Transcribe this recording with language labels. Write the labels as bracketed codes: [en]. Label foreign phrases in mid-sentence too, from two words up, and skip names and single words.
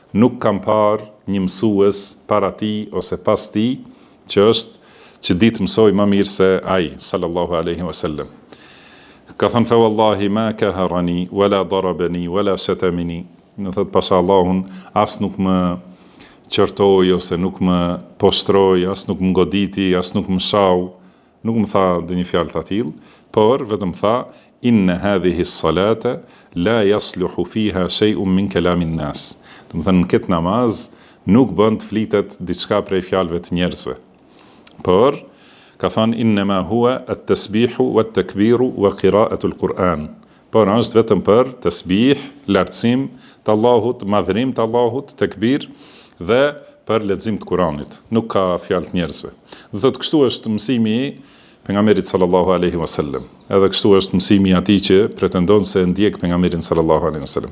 [sq] nuk kam parë një mësues para ti ose pas ti që ditë mësoj më mirë se ai, [ar] صلى الله عليه وسلم. [sq] Ka thënë [ar] فوالله ما كهرني ولا ضربني ولا شتمني. [sq] Në thëtë pasha Allahun, as nuk më qërtoj, ose nuk më postroj, as nuk më goditi, as nuk më shau, nuk më tha dhe një fjalë të tillë, por vetëm tha, [ar] إن هذه الصلاة لا يصلح فيها شيء من كلام الناس. [sq] Do të thënë në këtë namaz nuk bën të flitet diçka prej fjalëve të njerëzve. Por ka thënë [ar] إنما هو التسبيح والتكبير وقراءة القرآن. [sq] Por është vetëm për tasbih, lartësim të Allahut, madhërim të Allahut, takbir dhe për lexim të Kuranit. Nuk ka fjalë të njerëzve. Do thotë kështu është mësimi i pejgamberit [ar] صلى الله عليه وسلم. [sq] Edhe kështu është mësimi i atij që pretendon se ndjek pejgamberin [ar] صلى الله عليه وسلم.